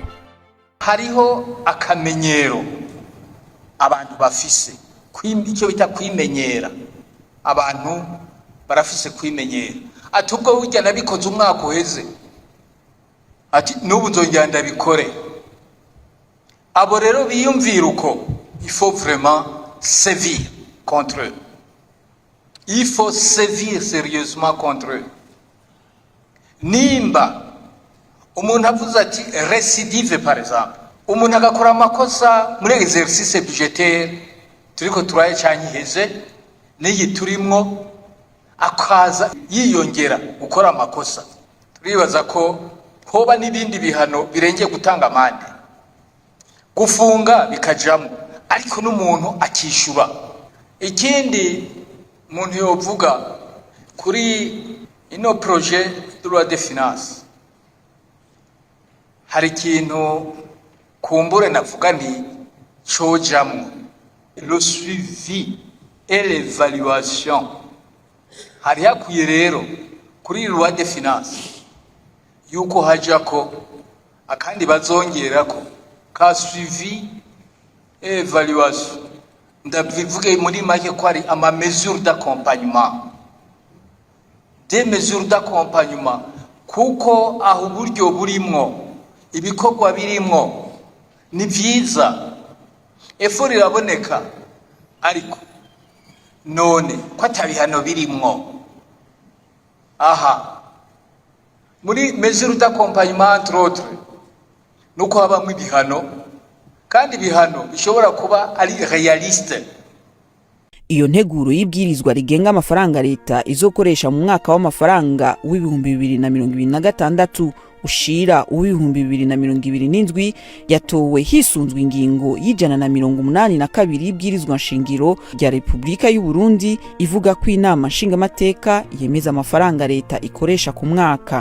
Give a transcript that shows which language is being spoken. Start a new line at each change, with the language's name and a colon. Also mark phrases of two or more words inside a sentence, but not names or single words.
Rundi: Hariho akamenyero abantu bafise icyo bita kwimenyera. Abantu barafise kwimenyera ati ubwo burya nabikoze umwaka uheze ati n'ubu nzongera ndabikore. Abo rero biyumvira uko
French: il faut vraiment sévir contre eux. Il faut sévir sérieusement contre eux.
Rundi: Nimba umuntu avuze ati récidive
French: par exemple,
Rundi: umuntu agakora amakosa muri
French: exercice budgétaire
Rundi: turiko turaye cyanyiheze n'iyi turimwo akaza yiyongera gukora amakosa, turibaza ko hoba n'ibindi bihano birengeye gutanga amande gufunga bikajamo, ariko n'umuntu akishura. Ikindi umuntu yovuga kuri ino
French: projet de loi de finance,
Rundi: hari ikintu kumbure navuga nti cojamwo
French: le suivi et l'évaluation.
Rundi: Hari hakwiye rero kuri
French: loi de finance
Rundi: yuko hajako akandi bazongerako ka
French: suivi et évaluation.
Rundi: Ndabivuge muri make ko ari ama
French: mesures d'accompagnement, des mesures d'accompagnement,
Rundi: kuko aho buryo burimwo ibikorwa birimwo ni vyiza effort iraboneka, ariko none ko atabihano birimwo. Aha muri
French: mesure d'accompagnement entre autres
Rundi: nuko habamwe ibihano, kandi ibihano bishobora kuba ari realiste. Iyo nteguro y'ibwirizwa rigenga amafaranga leta izokoresha mu mwaka w'amafaranga w'ibihumbi 2026 ushira uw'ibihumbi 2027 yatowe hisunzwe ingingo y'182 y'ibwirizwa nshingiro rya Repubulika y'u Burundi ivuga ko inama nshingamateka yemeza amafaranga leta ikoresha ku mwaka.